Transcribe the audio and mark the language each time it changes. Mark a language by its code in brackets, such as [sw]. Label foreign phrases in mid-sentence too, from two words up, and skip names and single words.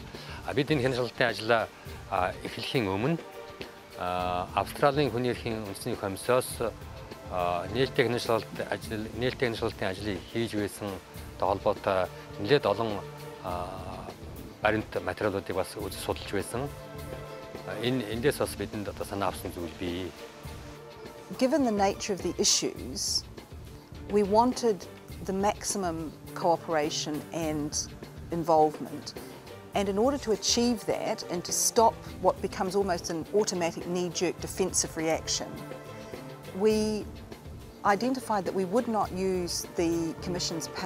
[mn] Бид энэ хяналтын ажлаа эхлэхийн өмнө Австралийн хүний эрхийн үндэсний комиссоос нээлттэй хяналтын ажлыг хийж байсан холбоотой нэлээд олон баримт материалуудыг бас үзэж судалж байсан. Эндээс бас бидэнд одоо санаа авсан зүйл бий. [en] Given the nature of the issues, we wanted the maximum cooperation and involvement. And in order to achieve that and to stop what becomes almost an automatic knee-jerk defensive reaction, we identified that we would not use the Commission's powers.